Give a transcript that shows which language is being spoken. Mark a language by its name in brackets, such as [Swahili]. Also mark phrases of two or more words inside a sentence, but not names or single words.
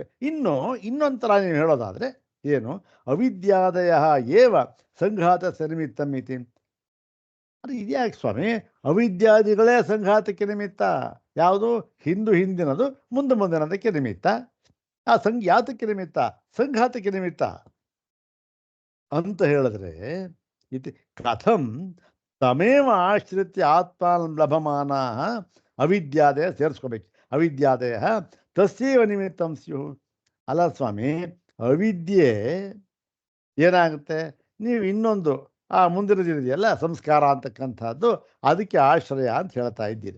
[Kannada] ಇನ್ನೊಂದು ಥರ ನೀವು ಹೇಳೋದಾದರೆ ಏನು, [Sanskrit] ಅವಿದ್ಯಾದಯ ಏವ ಸಂಘಾತ ನಿಮಿತ್ತಂ ಇತಿ. [Kannada] ಅದು ಇದ್ಯಾಕೆ ಸ್ವಾಮಿ? ಅವಿದ್ಯಾದಿಗಳೇ ಸಂಘಾತಕ್ಕೆ ನಿಮಿತ್ತ. ಯಾವುದು? ಹಿಂದಿನದು ಮುಂದಿನದಕ್ಕೆ ನಿಮಿತ್ತ. ಆ ಯಾತಕ್ಕೆ ನಿಮಿತ್ತ? ಸಂಘಾತಕ್ಕೆ ನಿಮಿತ್ತ. ಅಂತ ಹೇಳಿದ್ರೆ [Sanskrit] ಇತಿ ಕಥಂ ತಮೇವ ಆಶ್ರಿತ್ಯ ಆತ್ಮಾನಂ ಲಭಮಾನಾಃ ಅವಿದ್ಯಾದಯ ಸೇರಿಸ್ಕೋಬೇಕು. ಅವಿದ್ಯಾದಯ ತಸ್ಯೈವ ನಿಮಿತ್ತಂ ಸ್ಯು. [Kannada] ಅಲ್ಲ ಸ್ವಾಮಿ, ಅವಿದ್ಯೆ ಏನಾಗುತ್ತೆ, ನೀವು ಇನ್ನೊಂದು ಆ ಮುಂದಿನದಿದೆಯಲ್ಲ ಸಂಸ್ಕಾರ ಅಂತಕ್ಕಂಥದ್ದು, ಅದಕ್ಕೆ ಆಶ್ರಯ ಅಂತ ಹೇಳ್ತಾ ಇದ್ದೀರಿ.